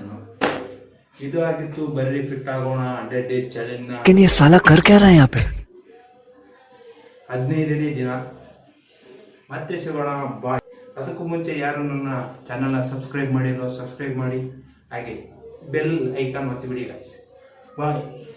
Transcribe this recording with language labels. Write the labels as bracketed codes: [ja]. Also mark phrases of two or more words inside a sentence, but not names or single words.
[kn] ಇದು ಆಗಿತ್ತು ಬರ್ರಿ ಫಿಟ್ ಆಗೋಣ 100 [en] days challenge [kn] ನ. [hi] लेकिन ये साला कर क्या रहा है यहाँ पे? [kn] 15ನೇ ದಿನ. ಮತ್ತೆ ಸಿಗೋಣ ಬಾಯ್. ಅದಕ್ಕೂ ಮುಂಚೆ ಯಾರು ನನ್ನ ಚಾನಲ್ನ ಸಬ್ಸ್ಕ್ರೈಬ್ ಮಾಡಿರೋ ಸಬ್ಸ್ಕ್ರೈಬ್ ಮಾಡಿ, ಹಾಗೆ [en] bell icon [kn] ಒತ್ತಿ ಬಿಡಿ ಗಾಯ್ಸ್. ಬಾಯ್.